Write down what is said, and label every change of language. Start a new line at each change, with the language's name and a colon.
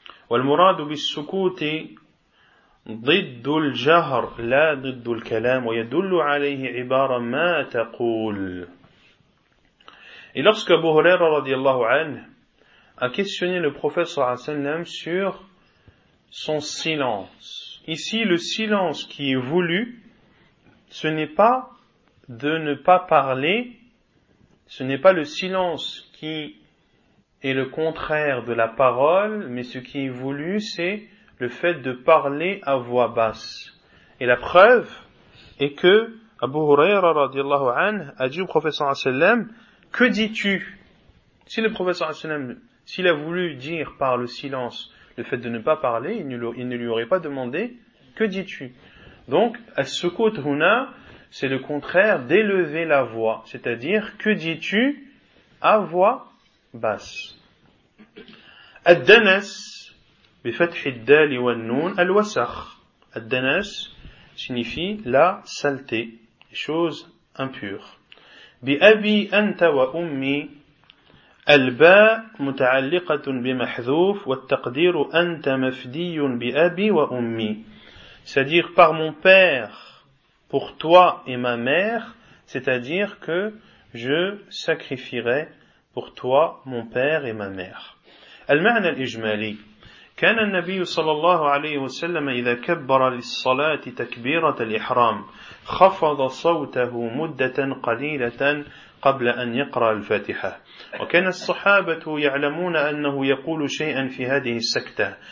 Arabic: والمراد بالسكوت ضد الجهر لا ضد الكلام ويدل عليه عبارة ما تقول.
French: Et lorsque Abu Huraira radiallahu anhu a questionné le prophète sallallahu alayhi wa sallam sur son silence. Ici, le silence qui est voulu, ce n'est pas de ne pas parler, ce n'est pas le silence qui est le contraire de la parole, mais ce qui est voulu, c'est le fait de parler à voix basse. Et la preuve est que Abu Huraira radiallahu anhu a dit au prophète sallallahu alayhi wa sallam, que dis-tu? Si le prophète sallallahu alayhi wa sallam, s'il a voulu dire par le silence le fait de ne pas parler, il ne lui aurait pas demandé, que dis-tu? Donc,
Arabic: as-sukut huna,
French: c'est le contraire d'élever la voix, c'est-à-dire, que dis-tu à voix basse.
Arabic: الدنس بفتح الدال والنون الوسخ.
French: الدنس signifie la saleté, chose impure.
Arabic: بأبي أنت وأمي الباء متعلقة بمحذوف والتقدير أنت مفدي بأبي وأمي.
French: C'est-à-dire par mon père, pour toi et ma mère, c'est-à-dire que je sacrifierai pour toi, mon père et ma mère.
Arabic: Al-ma'na al-ijmali. كان النبي صلى الله عليه وسلم إذا كبر للصلاة تكبيرة الإحرام خفض صوته مدة قليلة قبل أن يقرأ الفاتحة. وكان الصحابة يعلمون أنه يقول شيئا في هذه السكتة.